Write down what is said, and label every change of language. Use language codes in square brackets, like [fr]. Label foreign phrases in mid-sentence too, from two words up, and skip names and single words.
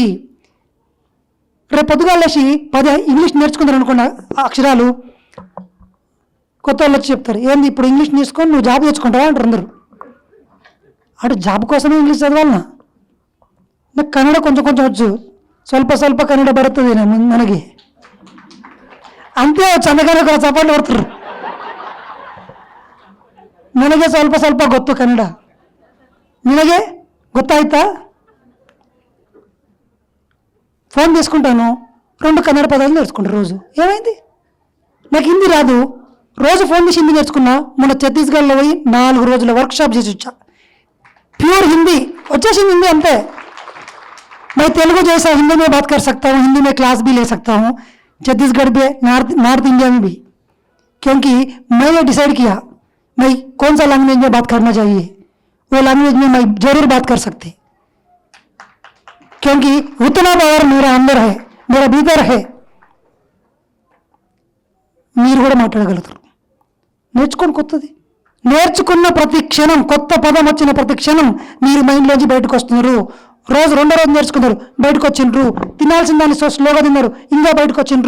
[te] రేపు పొద్దుగా లేచి 10 ఇంగ్లీష్ నేర్చుకుంటారు అనుకున్న అక్షరాలు కొత్త వాళ్ళు వచ్చి చెప్తారు, ఏంది ఇప్పుడు ఇంగ్లీష్ నేర్చుకొని నువ్వు జాబ్ తెచ్చుకుంటావా అంటారు అందరు. అటు జాబ్ కోసమే ఇంగ్లీష్ చదవాలన్నా? నాకు కన్నడ కొంచెం కొంచెం వచ్చు, ಸ್ವಲ್ಪ కన్నడ బడుతుంది మనకి అంతే. చందగానే కూడా చపాట్లు పడుతున్నారు. [kn] ನನಗೆ ಸ್ವಲ್ಪ ಗೊತ್ತು ಕನ್ನಡ, ನಿನಗೆ ಗೊತ್ತಾಯ್ತಾ? [te] ఫోన్ తీసుకుంటాను, 2 కన్నడ పదాలు నేర్చుకుంటాను రోజు. ఏమైంది? నాకు హిందీ రాదు, రోజు ఫోన్ చేసి హిందీ నేర్చుకున్నా. మొన్న ఛత్తీస్గఢ్లో పోయి 4 రోజుల వర్క్షాప్ చేసి వచ్చా. प्योर हिंदी వచ్చేసింది హిందీ అంతే. [hi] मैं तेलुगु जैसा हिंदी में बात कर सकता हूँ, हिंदी में क्लास भी ले सकता हूँ, छत्तीसगढ़ में नॉर्थ इंडिया में भी, क्योंकि मैंने डिसाइड किया मैं कौन सा लैंग्वेज में बात करना चाहिए, वो लैंग्वेज में मैं जरूर बात कर सकती, क्योंकि उतना पावर मेरा अंदर है, मेरा भीतर है. [te] మీరు కూడా మాట్లాడగలుగుతారు. నేర్చుకొని కొత్తది నేర్చుకున్న ప్రతి క్షణం, కొత్త పదం వచ్చిన ప్రతి క్షణం మీరు మైండ్లోంచి బయటకు వస్తున్నారు. రోజు 2వ రోజు నేర్చుకున్నారు, బయటకు వచ్చిండ్రు. తినాల్సిన దాన్ని స్లోగా తిన్నారు, ఇంకా బయటకు వచ్చిండ్రు.